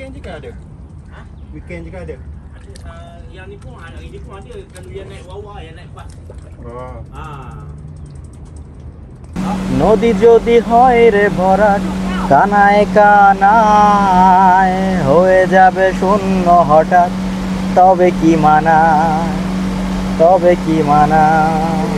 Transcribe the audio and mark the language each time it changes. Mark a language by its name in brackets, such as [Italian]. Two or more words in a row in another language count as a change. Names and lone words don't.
[Malay] ada. Weekend juga ada. Yang ni pun ada, ini pun ada kalau yang naik bawah, yang naik bas. Oh. [Bangla] নদী যদি হয় রে ভরাট কানায় কানায় হয়ে যাবে শূন্য হঠাৎ তবে কি মানায় তবে কি মানায়।